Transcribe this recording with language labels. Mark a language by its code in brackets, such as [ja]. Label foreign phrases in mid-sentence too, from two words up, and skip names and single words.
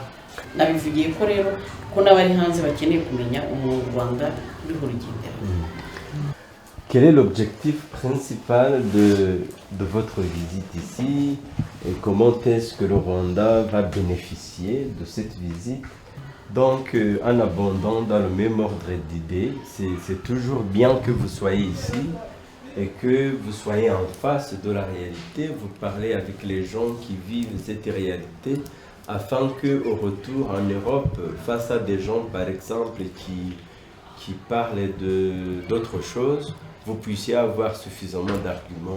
[rw] Nabivugiye ko rero ko n'abari hanze bakeneye kumenya umuntu u Rwanda ruriho rugendera. [fr] Quel est l'objectif principal de votre visite ici et comment est-ce que le Rwanda va bénéficier de cette visite? Donc, en abondant dans le même ordre d'idées, c'est toujours bien que vous soyez ici et que vous soyez en face de la réalité, vous parlez avec les gens qui vivent cette réalité, afin qu'au retour en Europe, face à des gens par exemple qui parlent d'autres choses, vous puissiez avoir suffisamment d'arguments.